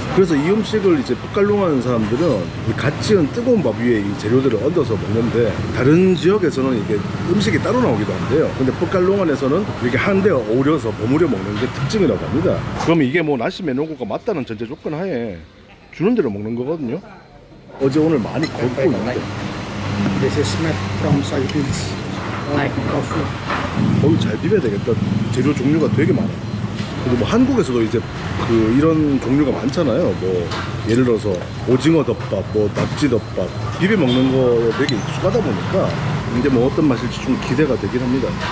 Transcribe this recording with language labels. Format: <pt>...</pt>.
<ko>그래서 이 음식을 이제 뻑갈롱안 사람들은 갓 지은 뜨거운 밥 위에 이 재료들을 얹어서 먹는데, 다른 지역에서는 이게 음식이 따로 나오기도 한데요. 근데 뻑갈롱안에서는 이렇게 한데 어우려서 버무려 먹는 게 특징이라고 합니다. 그럼 이게 뭐 나시 메노고가 맞다는 전제 조건 하에 주는 대로 먹는 거거든요. 어제 오늘 많이 걷고 있는데.</ko> <en>This is made from soybeans, like tofu.</en> <ko>거의 잘 비벼야 되겠다. 재료 종류가 되게 많아. 그리고 뭐 한국에서도 이제 이런 종류가 많잖아요. 뭐 예를 들어서 오징어 덮밥, 뭐 낙지 덮밥 비벼 먹는 거 되게 익숙하다 보니까 이제 뭐 어떤 맛일지 좀 기대가 되긴 합니다.</ko>